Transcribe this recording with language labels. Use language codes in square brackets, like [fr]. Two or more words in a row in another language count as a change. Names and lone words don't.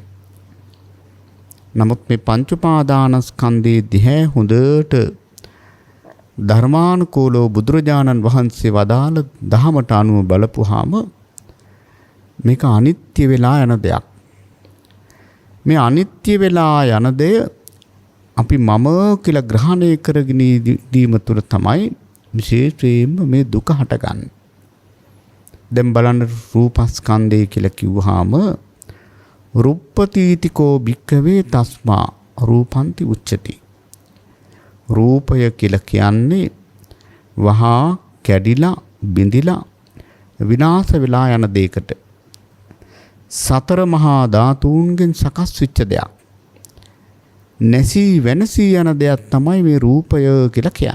[si] නමුත් මේ පංච උපාදානස්කන්ධයේ දිහා හොඳට ධර්මානුකූලව බුදුරජාණන් වහන්සේ වදාළ දහමට අනුව බලපුවාම මේක අනිත්‍ය වෙලා යන දෙයක්. මේ අනිත්‍ය වෙලා යන දෙය අපි මම කියලා ග්‍රහණය කරගෙන දීම තුළ තමයි විශේෂයෙන්ම මේ දුක හටගන්නේ. දැන් බලන්න රූපස්කන්ධය කියලා කිව්වහම [pi] රුප්පතීතිකෝ භික්ඛවේ තස්මා රූපන්ති උච්චති. [si] රූපය කියලා කියන්නේ වහා කැඩිලා බිඳිලා විනාශ වෙලා යන දෙයකට. සතර මහා ධාතුන්ගෙන් සකස් වෙච්ච දෙයක්. නැසී වෙනසී යන දෙයක් තමයි මේ රූපය කියලා කියන්නේ.